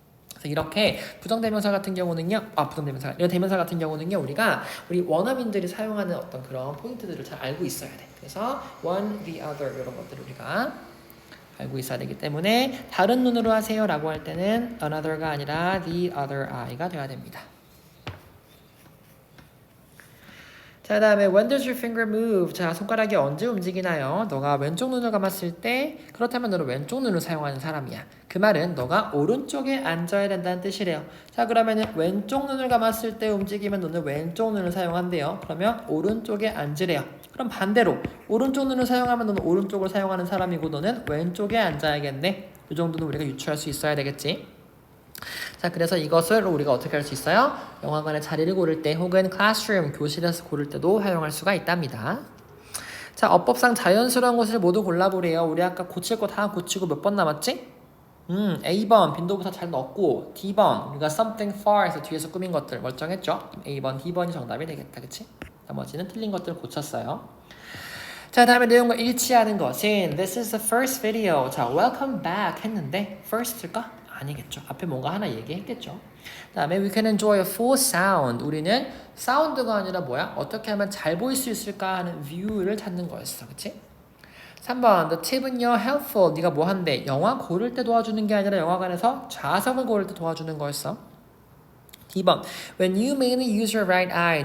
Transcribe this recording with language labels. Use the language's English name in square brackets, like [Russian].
[Korean] 그래서 이렇게 부정대명사 같은 경우는요, 부정대명사, 이런 대명사 같은 경우는요, 우리 원어민들이 사용하는 어떤 그런 포인트들을 잘 알고 있어야 돼. 그래서 one, the other 이런 것들을 우리가 알고 있어야 되기 때문에 다른 눈으로 하세요 라고 할 때는 another가 아니라 the other eye가 돼야 됩니다. [English] 자, [Korean] 그 다음에 [English] when does your finger move? [Korean] 자, 손가락이 언제 움직이나요? 너가 왼쪽 눈을 감았을 때 그렇다면 너는 왼쪽 눈을 사용하는 사람이야. 그 말은 너가 오른쪽에 앉아야 된다는 뜻이래요. 자, 그러면은 왼쪽 눈을 감았을 때 움직이면 너는 왼쪽 눈을 사용한대요. 그러면 오른쪽에 앉으래요. 그럼 반대로 오른쪽 눈을 사용하면 너는 오른쪽을 사용하는 사람이고 너는 왼쪽에 앉아야겠네. 이 정도는 우리가 유추할 수 있어야 되겠지. 자, 그래서 이것을 우리가 어떻게 할 수 있어요? 영화관에 자리를 고를 때 혹은 classroom, 교실에서 고를 때도 활용할 수가 있답니다. 자, 어법상 자연스러운 것을 모두 골라보래요. 우리 아까 고칠 거 다 고치고 몇 번 남았지? A번 빈도부터 잘 넣었고 D번 우리가 something far에서 뒤에서 꾸민 것들 멀쩡했죠? A번, D번이 정답이 되겠다. 그치? 나머지는 틀린 것들을 고쳤어요. [English] 자, [Korean] 다음에 내용과 일치하는 것은 [English] This is the first video. [Korean] 자, welcome back 했는데 first일까? 아니겠죠. 앞에 뭔가 하나 얘기했겠죠. 다음에 [English] we can enjoy a full sound. [Korean] 우리는 사운드가 아니라 뭐야? 어떻게 하면 잘 보일 수 있을까 하는 view를 찾는 거였어. 그치? 3번 the 팁은요 helpful. 네가 뭐 한대? 영화 고를 때 도와주는 게 아니라 영화관에서 좌석을 고를 때 도와주는 거였어. D번 [English] when you mainly use your right eye.